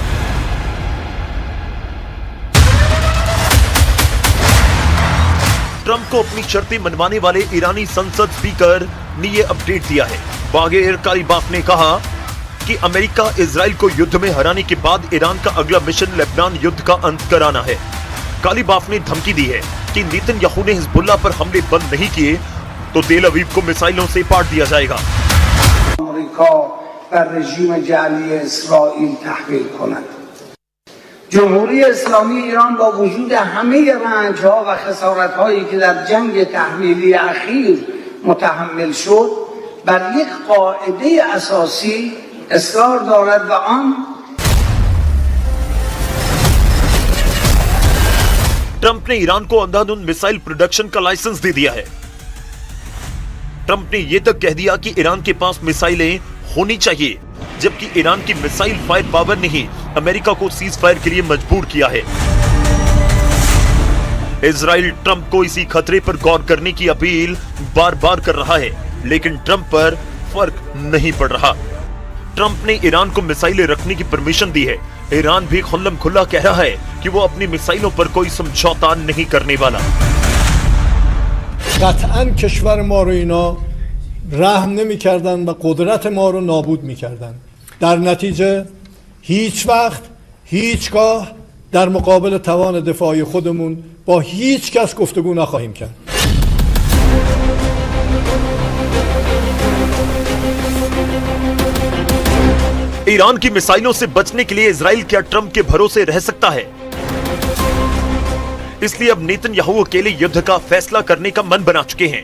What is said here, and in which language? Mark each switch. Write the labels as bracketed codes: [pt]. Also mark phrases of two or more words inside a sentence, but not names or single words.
[hi] ट्रंप को अपनी शर्तें मनवाने वाले ईरानी संसद स्पीकर ने यह अपडेट दिया है। बागेर कालिबाफ ने कहा कि अमेरिका इजराइल को युद्ध में हराने के बाद ईरान का अगला मिशन लेबनान युद्ध का अंत कराना है। कालिबाफ ने धमकी दी है कि नेतन्याहू ने हिजबुल्लाह पर हमले बंद नहीं किए तो तेल अवीव को मिसाइलों से पाट दिया जाएगा। [fa] جمهوری اسلامی ایران با وجود همه رنج‌ها و خسارت‌هایی که در جنگ تحمیلی اخیر متحمل شد بر یک قاعده اساسی اصرار دارد و آن [hi] ट्रंप ने ईरान को अंधाधुंध [en] missile production [hi] का लाइसेंस दे दिया है। ट्रंप ने यह तक कह दिया कि ईरान के पास मिसाइलें होनी चाहिए, जबकि ईरान की मिसाइल [en] fire power [hi] ने ही अमेरिका को [en] cease fire [hi] के लिए मजबूर किया है। इजराइल ट्रंप को इसी खतरे पर गौर करने की अपील बार बार कर रहा है, लेकिन ट्रंप पर फर्क नहीं पड़ रहा। ट्रंप ने ईरान को मिसाइलें रखने की परमिशन दी है। ईरान भी खुल्लम खुल्ला कह रहा है कि वो अपनी मिसाइलों पर कोई समझौता नहीं करने वाला। [fa] قطعاً کشور ما رو اینا رحم نمی‌کردن و قدرت ما رو نابود می‌کردن. در نتیجه هیچ وقت هیچگاه در مقابل توان دفاعی خودمون با هیچ کس گفتگو نخواهیم کرد. [hi] ईरान की मिसाइलों से बचने के लिए इजराइल क्या ट्रंप के भरोसे रह सकता है? इसलिए अब नेतन्याहू अकेले युद्ध का फैसला करने का मन बना चुके हैं।